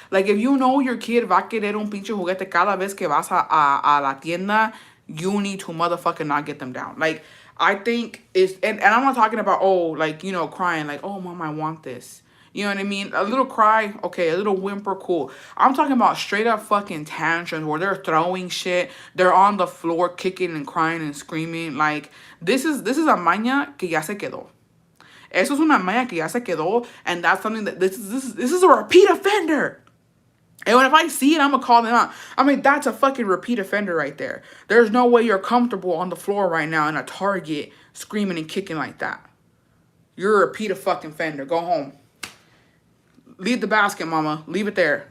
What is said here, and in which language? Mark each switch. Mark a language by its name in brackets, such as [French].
[English] Like, if you know your kid [Spanish] va a querer un pinche juguete cada vez que vas a la tienda, [English] you need to motherfucking not get them down. Like, I think it's... And I'm not talking about, oh, like, you know, crying. Like, oh, mom, I want this. You know what I mean? A little cry, okay, a little whimper, cool. I'm talking about straight up fucking tantrums where they're throwing shit. They're on the floor kicking and crying and screaming. Like, this is a [Spanish] maña que ya se quedó. Eso es una maña que ya se quedó. [English] And that's something that this is a repeat offender. And when if I see it, I'm going to call them out. I mean, that's a fucking repeat offender right there. There's no way you're comfortable on the floor right now in a Target screaming and kicking like that. You're a repeat fucking offender. Go home. Leave the basket, mama. Leave it there.